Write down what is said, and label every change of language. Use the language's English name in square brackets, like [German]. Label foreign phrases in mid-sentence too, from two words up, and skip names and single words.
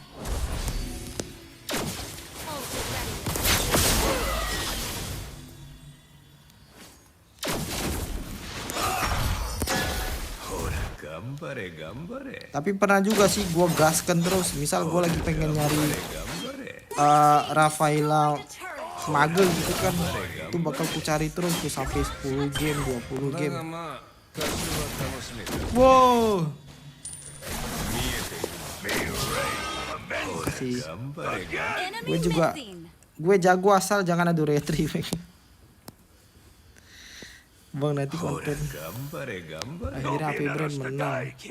[Indonesian] Tapi pernah juga sih gua gaskan terus. Misal gua lagi pengen nyari Rafaela Smuggle gitu kan, itu bakal ku cari terus tuh sampai 10 game 20 game. [Japanese] だがまあ多少は楽しめた。 [Indonesian] Wow. Sih. Gue juga, gue jago asal jangan ada retrieve. Bang nanti konten akhirnya HP brand menang.